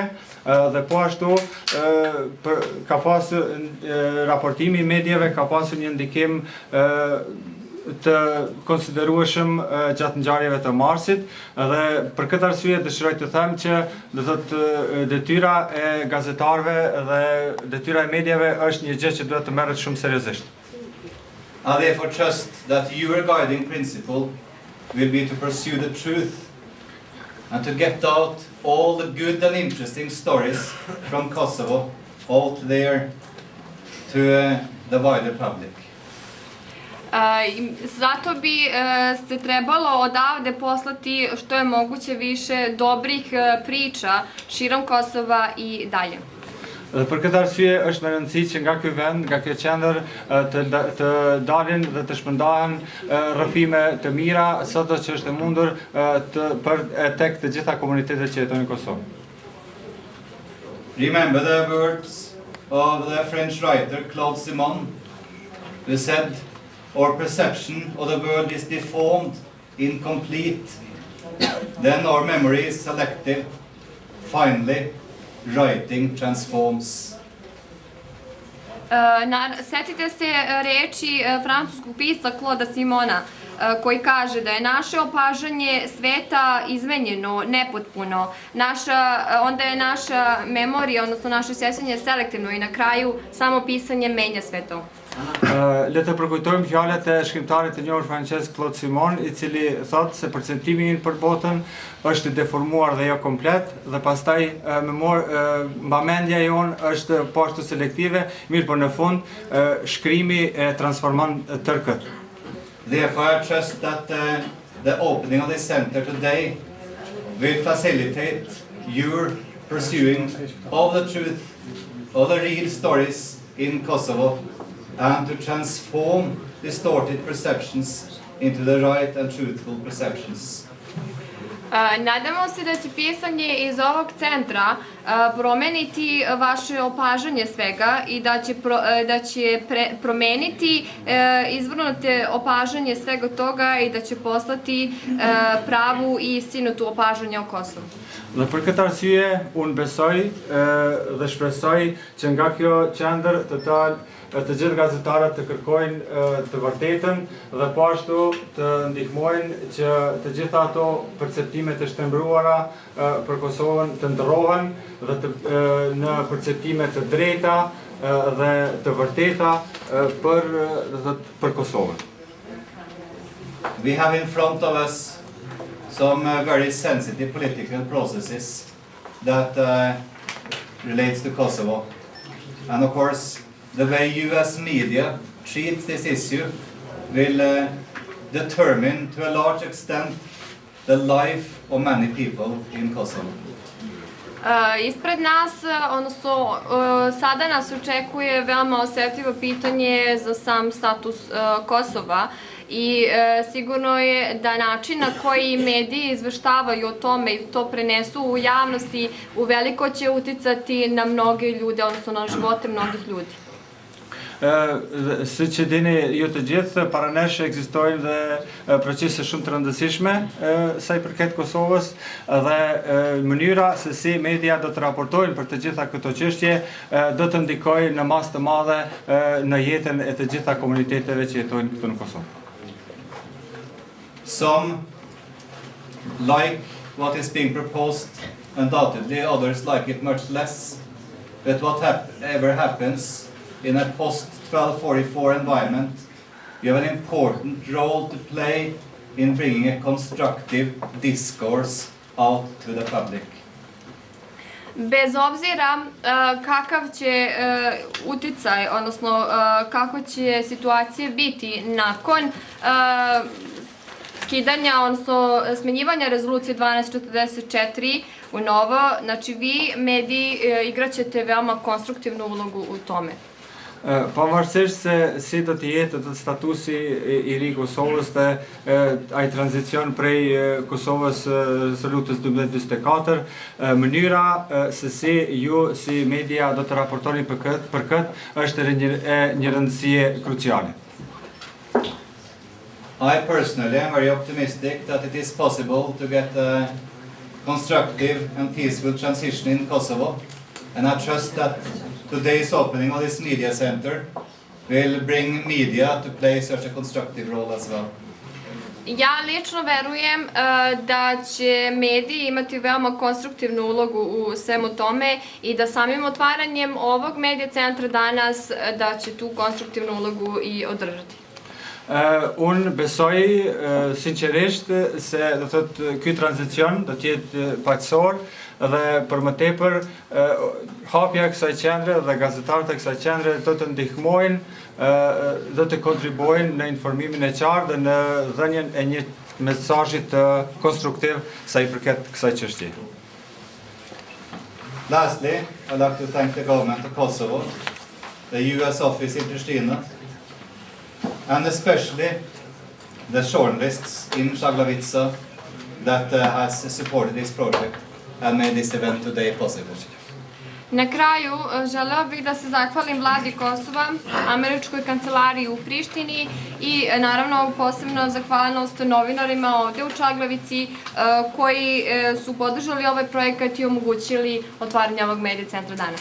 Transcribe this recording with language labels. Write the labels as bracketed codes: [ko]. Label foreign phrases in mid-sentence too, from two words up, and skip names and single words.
[sq] Dhe po ashtu ka pasur raportimi i medjave ka pasur një ndikim të konsiderueshëm gjatë ngjarjeve të marsit dhe për këtë arsye dëshiroj të them që do thotë detyra e gazetarëve dhe detyra e medjave është një gjë që duhet të merret shumë seriozisht. [en] I therefore trust that your guiding principle will be to pursue the truth and to get out all the good and interesting stories from Kosovo out there to the wider public. [sr] Zato bi se trebalo odavde poslati što je moguće više dobrih priča širom Kosova i dalje. [sq] Për këtë arsye është me rëndësi që nga ky vend, nga kjo qendër të dalin dhe të shpërndahen rrëfime të mira sado që është e mundur tek të gjitha komunitetet që jetojnë në Kosovë. [en] Remember the words of the French writer Claude Simon, who said, "Our perception of the world is deformed, incomplete. Then our memory is selective. Finally, writing transforms." [sr] Setite se reči francuskog pisca Clauda Simona, koji kaže da je naše opažanje sveta izmenjeno, nepotpuno, onda je naša memorija, odnosno naše sjećanje selektivno i na kraju samo pisanje menja sve to. [sq] Le të përkujtojmë fjalët e shkrimtarit të njohur francez Claude Simon, i cili thotë se perceptimi për botën është deformuar dhe jo komplet, dhe pastaj mbamendja jon është po ashtu selektive, mirë por në fund shkrimi e transformon tërë këtë. [en] Therefore, I trust that the opening of this center today will facilitate your pursuing of the truth, of the real stories in Kosovo, and to transform distorted perceptions into the right and truthful perceptions. [sr] Nadamo se da će pisanje iz ovog centra promeniti vaše opažanje svega i da će promeniti izvrnute opažanje svega toga i da će poslati pravu i istinutu opažanje o Kosovu. [sq] Dhe për këtë arsye, unë besoj dhe shpresoj që nga kjo qendër të gjithë gazetarët të kërkojnë të vërtetën dhe po ashtu të ndihmojnë që të gjitha ato perceptime të shtrembruara për Kosovën të ndërrohen dhe në perceptime të drejta dhe të vërteta për Kosovën. [en] We have in front of us some very sensitive political processes that relates to Kosovo. And of course, the way you as media treats this issue will determine to a large extent the life of many people in Kosovo. [sr] Ispred nas, odnosno sada nas očekuje veoma osjetljivo pitanje za sam status Kosova i sigurno je da način na koji mediji izveštavaju o tome i to prenesu u javnosti uveliko će uticati na mnoge ljude, odnosno na živote mnogih ljudi. [sq] Si që dini ju të gjithë, para nesh ekzistojnë dhe procese shumë të rëndësishme sa i përket Kosovës dhe mënyra se si media do të raportojnë për të gjitha këto çështje do të ndikojë në masë të madhe në jetën e të gjitha komuniteteve që jetojnë këtu në Kosovë. [en] Some like what is being proposed, undoubtedly, others like it much less. But whatever happens in a post-1244 environment, you have an important role to play in bringing a constructive discourse out to the public. [sr] Bez obzira kakav će uticaj, odnosno kako će situacija biti nakon skidanja, odnosno smenjivanja rezolucije 1244 u novo, znači vi, mediji, igraćete veoma konstruktivnu ulogu u tome. [sq] Pavarësisht se si do të jetë statusi i ri Kosovës dhe ai tranzicion prej Kosovës rezolutës 1244, mënyra se si ju si media do të raportoni për këtë është një rëndësie kruciale. [en] I personally am very optimistic that it is possible to get a constructive and peaceful transition in Kosovo, and I trust that today's opening of this media center will bring media to play such a constructive role as well. [sr] Ja lično verujem da će mediji imati veoma konstruktivnu ulogu u svemu tome i da samim otvaranjem ovog medija centra danas da će tu konstruktivnu ulogu i održati. [sq] Unë besoj sinqerisht se do thotë ky tranzicion do të jetë paqësor dhe për më tepër hapja e kësaj qendre dhe gazetarët e kësaj qendre do të ndihmojnë do të kontribuojnë në informimin e qartë dhe në dhënien e një mesazhi të konstruktiv sa i përket kësaj çështje. [en] Lastly, I'd like to thank the government of Kosovo, the US office in Pristina, and especially the journalists in Zaglavica that has supported this project and made this event today possible. [sr] Na kraju, želeo bih da se zahvalim vladi Kosova, američkoj kancelariji u Prištini i naravno posebno zahvalnost novinarima ovdje u Čaglavici koji su podržali ovaj projekat i omogućili otvaranje ovog medija centra danas.